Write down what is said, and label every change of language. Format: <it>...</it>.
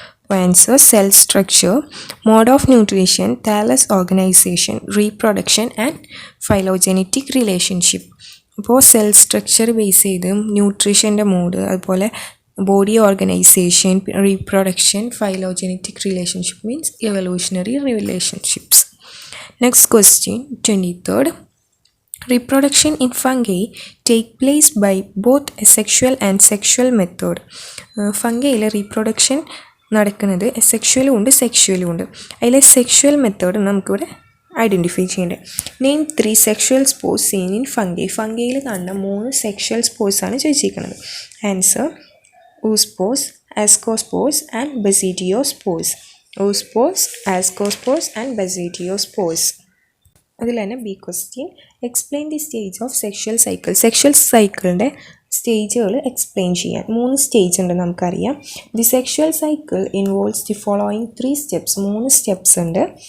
<en>Answer: cell structure, mode of nutrition, thallus organization, reproduction and phylogenetic relationship.</en> <ml>അപ്പോൾ cell structure base ചെയ്ത് ന്യൂട്രീഷൻ്റെ mode, അതുപോലെ body organisation, reproduction, phylogenetic relationship means evolutionary relationships. Next question 23rd.</ml> <en>Reproduction in fungi take place by both asexual and sexual method.</en> <ml>ഫംഗയിൽ reproduction നടക്കുന്നത് സെക്ഷുവലും ഉണ്ട് സെക്ഷുവലും ഉണ്ട്. അതിലെ sexual method നമുക്കിവിടെ identify ചെയ്യേണ്ടത്.</ml> <en>Name 3 sexual spores seen in fungi.</en> <ml>ഫംഗയിൽ കാണുന്ന 3 sexual സ്പോർസാണ് ചോദിച്ചിരിക്കുന്നത്.</ml> <en>Answer: oospores, ascospores and basidiospores. oospores, ascospores and basidiospores.</en> <ml>അതിൽ തന്നെ B question:</ml> <en>Explain the stage of sexual cycle.</en> <ml>Sexual സൈക്കിളിൻ്റെ സ്റ്റേജുകൾ എക്സ്പ്ലെയിൻ ചെയ്യാൻ 3 സ്റ്റേജ് ഉണ്ട് നമുക്കറിയാം.</ml> <en>The sexual cycle involves the following 3 steps.</en> <ml>3 steps ഉണ്ട്.</ml>